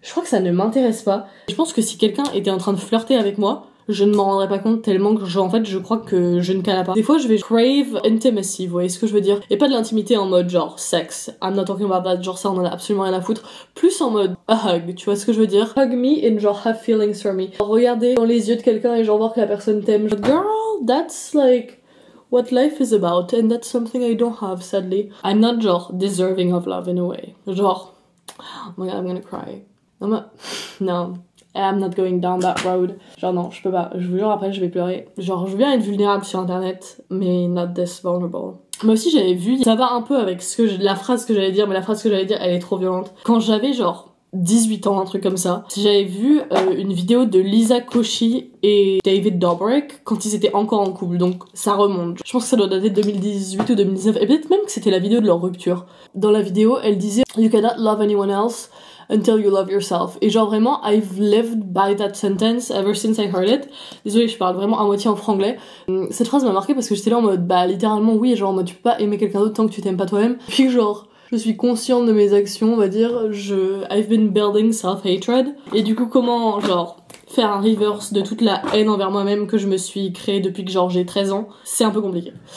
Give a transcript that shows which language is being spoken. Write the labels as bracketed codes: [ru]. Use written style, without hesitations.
[fr] Je crois que ça ne m'intéresse pas. Je pense que si quelqu'un était en train de flirter avec moi, je ne m'en rendrais pas compte tellement que en fait je crois que je ne cala pas. Des fois je vais [en] crave intimacy, [fr] vous voyez ce que je veux dire, et pas de l'intimité en mode genre sexe, [en] I'm not talking about that, [fr] genre ça on en a absolument rien à foutre, plus en mode [en] a hug, [fr] tu vois ce que je veux dire, [en] hug me and genre have feelings for me, [fr] regarder dans les yeux de quelqu'un et genre voir que la personne t'aime, [en] girl that's like what life is about and that's something I don't have sadly. I'm not [fr] genre [en] deserving of love in a way, genre oh my god I'm gonna cry, [fr] non [en] I'm not going down that road. [fr] Genre non, je peux pas. Je vous jure après je vais pleurer. Genre je veux bien être vulnérable sur internet, mais [en] not this vulnerable. [fr] Moi aussi j'avais vu, ça va un peu avec la phrase que j'allais dire, mais la phrase que j'allais dire elle est trop violente. Quand j'avais genre 18 ans, un truc comme ça, j'avais vu une vidéo de Lisa Koshy et David Dobrik quand ils étaient encore en couple, donc ça remonte. Je pense que ça doit dater de 2018 ou 2019, et peut-être même que c'était la vidéo de leur rupture. Dans la vidéo, elle disait « [en] You cannot love anyone else until you love yourself ». [fr] Et genre vraiment, [en] I've lived by that sentence ever since I heard it. [fr] Désolée, je parle vraiment à moitié en franglais. Cette phrase m'a marqué parce que j'étais là en mode, bah littéralement oui, genre en mode tu peux pas aimer quelqu'un d'autre tant que tu t'aimes pas toi-même. Puis genre, je suis consciente de mes actions, on va dire, [en] I've been building self-hatred. [fr] Et du coup, comment, genre, faire un reverse de toute la haine envers moi-même que je me suis créée depuis que genre j'ai 13 ans, c'est un peu compliqué.